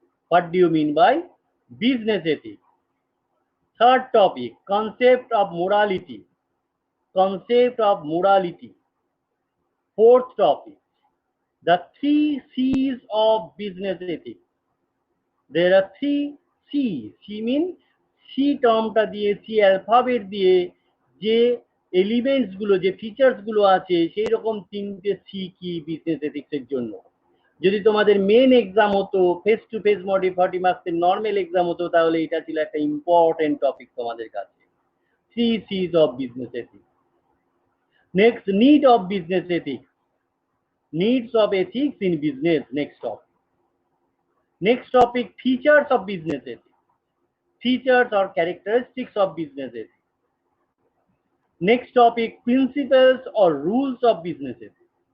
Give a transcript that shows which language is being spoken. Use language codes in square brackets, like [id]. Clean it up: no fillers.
[en] What do you mean by business ethics? Third topic, concept of morality. Concept of morality. Fourth topic, the 3 C's of business ethics. There are 3 C's. [bn] C means C টার্মটা দিয়ে, C alphabet দিয়ে যে elements গুলো, যে features গুলো আছে, সেই রকম 3টে সি কি বিজনেস এথিক্সের জন্য। যদি তোমাদের মেন এক্সাম হতো, ফেস টু ফেস মডেল 40 মার্কসের নর্মাল এক্সাম হতো, তাহলে এটা ছিল একটা ইম্পর্টেন্ট টপিক তোমাদের কাছে, [en] 3 C's of business ethics. Next, need of business ethics. Needs of ethics in business. Next topic. Next topic, features of business ethics. Features or characteristics of business ethics. Next topic, principles or rules of business ethics.